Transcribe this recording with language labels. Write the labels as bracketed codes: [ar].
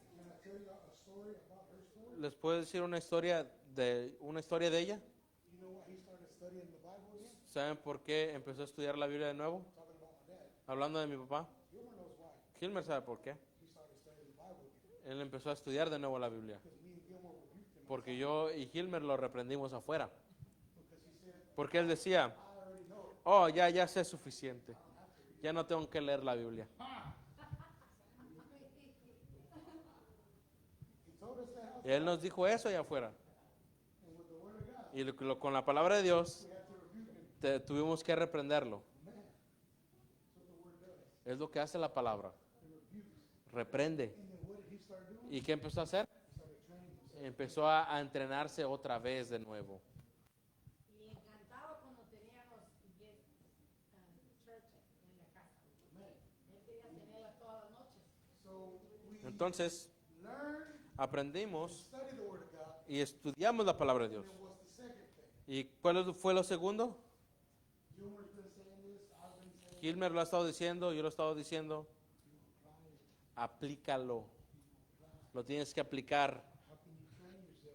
[en] Can I tell you a story about her story? [es] ¿Les puedo decir una historia de ella? [en] You know why he started studying the Bible again? [es] ¿Saben por qué empezó a estudiar la Biblia de nuevo? [en] Talking about my dad. [es] Hablando de mi papá. [en] Gilmer knows why [es] Gilmer sabe por qué. [en] he started studying the Bible again. [es] Él empezó a estudiar de nuevo la Biblia. [en] Because me and Gilmer rebuked him. [es] Porque yo y Gilmer lo reprendimos afuera. [en] Because he said, [es] Porque él decía, [en] I already know it. [es] oh, ya sé suficiente. Ya no tengo que leer la Biblia. [en] He told us that [es] Y él nos dijo eso allá afuera. [en] and with the Word of God, [es] Y con la palabra de Dios [en] we had to rebuke him. [es] tuvimos que reprenderlo. [en] Man, that's what the Word does. [es] Es lo que hace la palabra. [en] It rebukes. [es] Reprende. [en] And then what did he start doing? [es] ¿Y qué empezó a hacer? [en] He started training himself. [es] Empezó a entrenarse otra vez de nuevo. Y encantado cuando teníamos church en la casa. Él quería tenerla todas las noches. [en] So we [es] Entonces, [en] learn, [es] aprendimos [en] study the Word of God. [es] y estudiamos la palabra de Dios. [en] And what's the second thing? [es] ¿Y cuál fue lo segundo? [en] Gilmer's been saying this, I've been saying [es] Gilmer lo ha estado diciendo, yo lo he estado diciendo. Aplícalo. Lo tienes que aplicar. [en] how can you train yourself